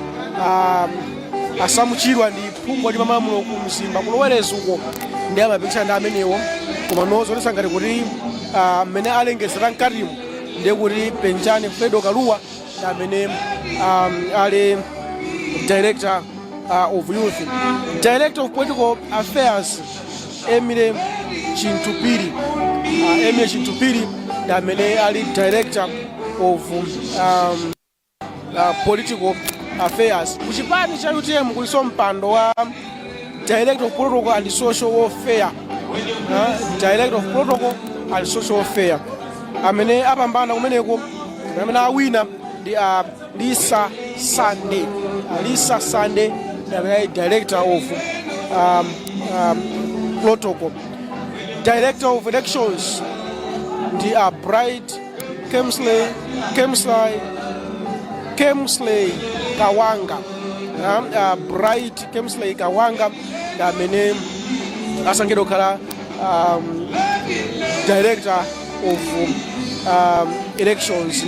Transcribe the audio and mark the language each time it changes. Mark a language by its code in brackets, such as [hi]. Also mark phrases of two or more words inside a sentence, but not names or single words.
[ny] Sam Chirwa ndi phungu ndi mamamulo ku Mzimba kulowereza uko ndi amapikisana ndi amenewo komano zonesa ngati kuti amene alengezera mkatimu ndiye kuti Penjani Fredo Kaluwa ndi amene ali [en] director of youth. Director of political affairs Emile Chintupiri. [ny] Emile Chintupiri ndi amene ali [en] director of political affairs. [ny] Kuchipani cha UTM kuliso mpando wa [en] director of protocol and social welfare. Director of protocol and social welfare [ny] amene apambana kumeneko amene awina ndi Lisa Sunday. [en] Lisa Sunday, the director of protocol. Director of elections, the Bright Kemsley Kawanga. [ny] Bright Kemsley Kawanga, the mene asankhidwa kukhala [en] director of elections.